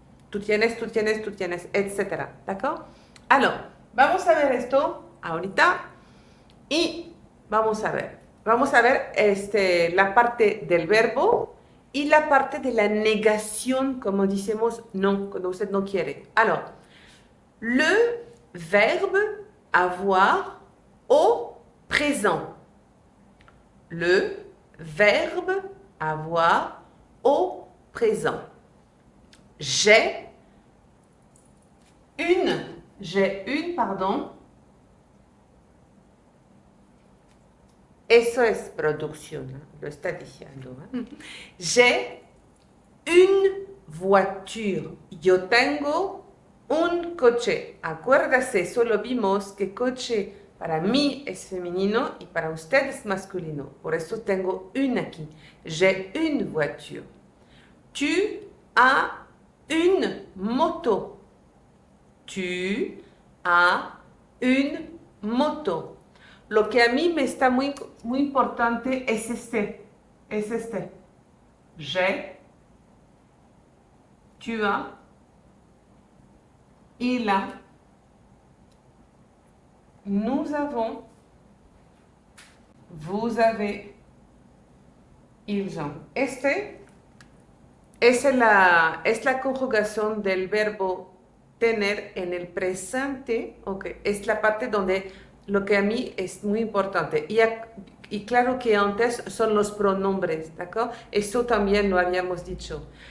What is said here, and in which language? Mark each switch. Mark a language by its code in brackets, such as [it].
[es] Tú tienes, tú tienes, tú tienes, etc. ¿D'accord? Alors, vamos a ver esto ahorita y vamos a ver. Vamos a ver la parte del verbo y la parte de la negación, como decimos no, cuando usted no quiere. [fr] Alors, le verbe avoir au présent. Le verbe avoir au présent. J'ai une, pardon. [es] Eso es producción, lo está diciendo. [fr] J'ai une voiture. [es] Yo tengo un coche. Acuérdase, solo vimos que coche para mí es femenino y para usted es masculino. Por eso tengo une aquí. [fr] J'ai une voiture. Tu as une moto. Tu as une moto. [es] Lo que a mí me está muy importante es este. Es este. [fr] J'ai, tu as, il a, nous avons, vous avez, ils ont. [es] Este es la conjugación del verbo tener en el presente, okay. Es la parte donde lo que a mí es muy importante. Y claro que antes son los pronombres, ¿d'accord? Eso también lo habíamos dicho.